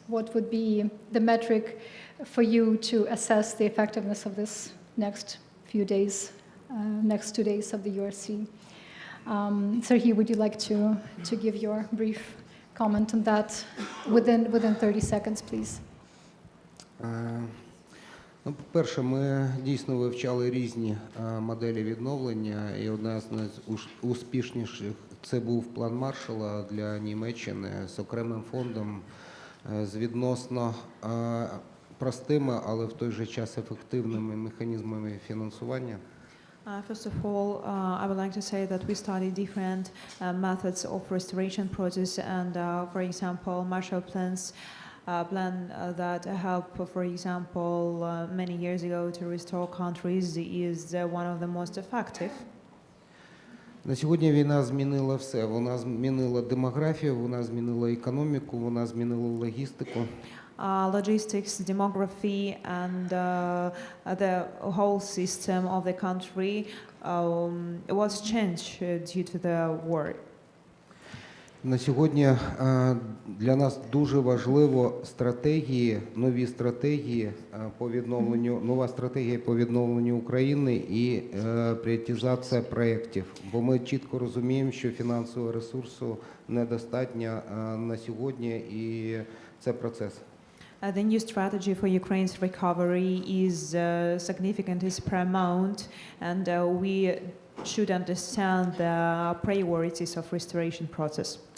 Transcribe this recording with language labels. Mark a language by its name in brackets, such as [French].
[English] What would be the metric for you to assess the effectiveness of this next few days, next 2 days of the URC? Serhiy, would you like to give your brief comment on that within 30 seconds, please? [Ukrainian] Ну, по-перше, ми дійсно вивчали різні моделі відновлення, і одна з найуспішніших – це був план Маршалла для Німеччини з окремим фондом, з відносно простими, але в той же час ефективними механізмами фінансування. [English] First of all, I would like to say that we studied different methods of restoration process, and for example, Marshall plans plan that helped, for example, many years ago to restore countries is one of the most effective. [Ukrainian] На сьогодні війна змінила все. Вона змінила демографію, вона змінила економіку, вона змінила логістику. [English] Logistics, demography, and the whole system of the country was changed due to the war. [Ukrainian] На сьогодні для нас дуже важливо нові стратегії по відновленню, нова стратегія по відновленню України і пріоритезація проєктів. Бо ми чітко розуміємо, що фінансового ресурсу недостатньо на сьогодні, і це процес. [English] The new strategy for Ukraine's recovery is significant, is paramount, and we should understand the priorities of restoration process.